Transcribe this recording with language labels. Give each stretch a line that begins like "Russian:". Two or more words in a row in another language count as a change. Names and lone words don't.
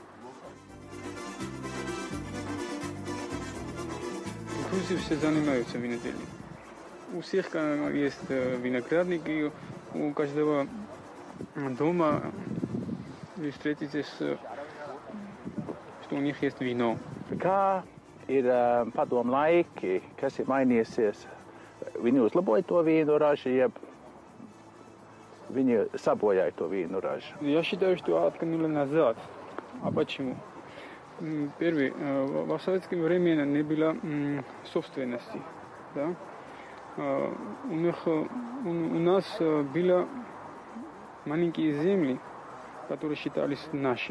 Russian: В Грузии все занимаются виноделием. У всех есть виноградники, у каждого дома вы встретитесь, что у них есть вино.
Latvian: Kā ir padomu laiki, kas ir mainījusies? Viņi uzlaboja to vīnu ražu, jeb viņi sabojāja to vīnu ražu?
Russian: Я считаю, что откинули назад. А почему? Первый, в советское время не было собственности. Да? У нас были маленькие земли, которые считались нашими.